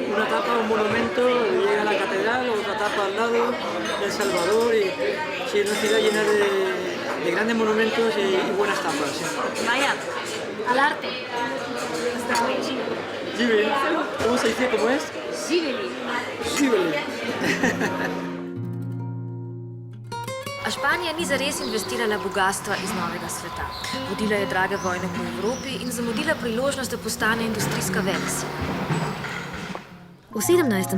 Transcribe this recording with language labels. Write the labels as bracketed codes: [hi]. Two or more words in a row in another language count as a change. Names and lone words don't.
[es] Una tapa, un monumento, llega a la catedral, otra tapa al lado, El Salvador, y sí, es una ciudad llena de grandes monumentos y buenas tapas. Sí. Vaya, al arte. Gibeli. ¿Cómo se dice? ¿Cómo es? Gibeli. Gibeli. [sl] A Španija ni zares investirala bogatstva iz novega sveta. Vodila je drage vojne po Evropi in zamudila priložnost, da postane industrijska velesila. V 17.